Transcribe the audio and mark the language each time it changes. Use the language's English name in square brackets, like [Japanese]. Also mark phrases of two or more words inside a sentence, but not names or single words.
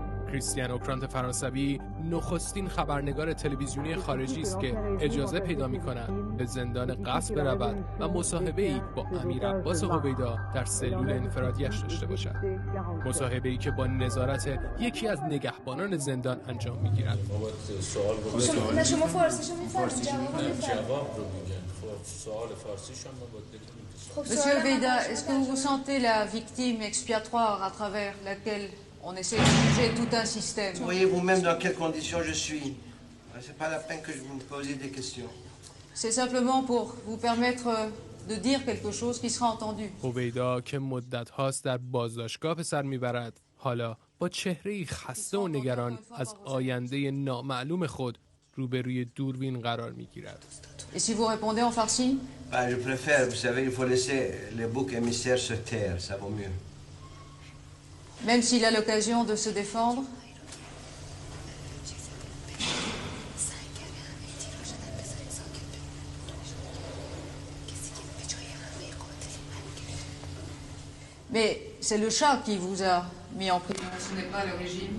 [Persian] کریستیان اوکرانت فرانسوی نخستین خبرنگار تلویزیونی خارجی است که اجازه پیدا می‌کند به زندان قصد برود و مصاحبه‌ای با امیر عباس هویدا در سلول انفرادیش داشته باشد. مصاحبه‌ای که با نظارت یکی از نگهبانان زندان انجام می‌گیرد. شما فارسیشو می‌فهمید؟ جواب رو میگن. سوال فارسیش هم باید بکنیم. [French] Monsieur Houveida, est-ce que vous vous sentez la victime expiatoire à travers laquelle on essaie de juger tout un système? Vous voyez vous-même dans quelles conditions je suis. C'est pas la peine que je vous me posiez des questions. C'est simplement pour vous permettre de dire quelque chose qui sera entendu. [Persian] هویدا که مدت هاست در بازداشتگاه به سر میبرد، حالا با چهره‌ای خسته و نگران از آینده نامعلوم خود روبروی دوربین قرار میگیرد. [French] Et si vous répondez en farsi? Bah, je préfère, vous savez, il faut laisser les boucs émissaires se taire, ça vaut mieux. Même s'il a l'occasion de se défendre? Mais c'est le chat qui vous a mis en prison, ce n'est pas le régime.